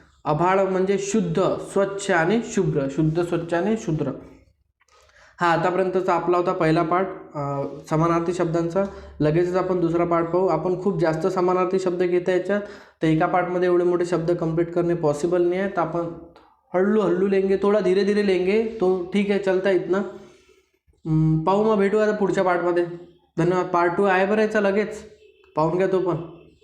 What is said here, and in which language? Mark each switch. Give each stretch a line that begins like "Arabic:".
Marathi: अभाळ म्हणजे शुद्ध, स्वच्छ आणि शुभ्र. शुद्ध, स्वच्छ आणि शुद्र. हा आतापर्यंतचा आपला होता पहिला पार्ट समानार्थी शब्दांचा. लगेचच आपण दुसरा पार्ट पाहू. आपण खूप जास्त समानार्थी शब्द घेत आहे याच्यात, तर एका पार्टमध्ये एवढे मोठे शब्द कंप्लीट करणे
Hindi: पॉसिबल नहीं है.
Marathi: तर आपण हळू
Hindi: लेंगे, थोड़ा धीरे धीरे लेंगे, तो ठीक है, चलता इतना.
Marathi: पाहू, मग भेटू आता पुढच्या पार्टमध्ये. धन्यवाद. पार्ट 2 आहे बरं याचा, लगेच पाहून घ्या तो पण.